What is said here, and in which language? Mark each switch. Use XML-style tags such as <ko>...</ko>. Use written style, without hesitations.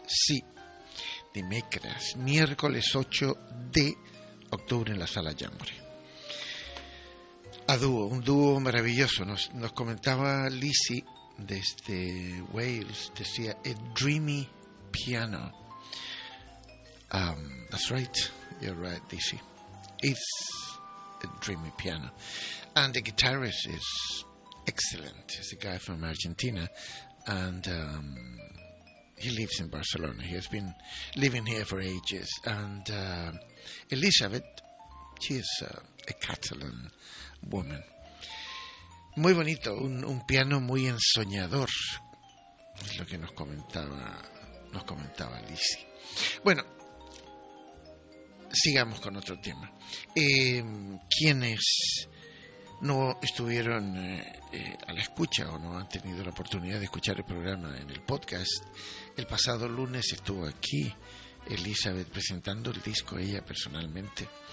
<es>Sí, de Mecras, miércoles 8 de octubre en la Sala Jamboree. A dúo, un dúo maravilloso. Nos comentaba Lizzie desde Wales, decía,</es> <en>a dreamy piano. That's right, you're right, Lizzie. It's a dreamy piano. And the guitarist is excellent. He's a guy from Argentina. And he lives in Barcelona. He has been living here for ages. And Elizabeth, she is a Catalan woman.</en> <es>Muy bonito, un piano muy ensoñador, es lo que nos comentaba Lizzie. Bueno, sigamos con otro tema. Quienes no estuvieron a la escucha o no han tenido la oportunidad de escuchar el programa en el podcast, el pasado lunes estuvo aquí Elizabeth presentando el disco ella personalmente.</es>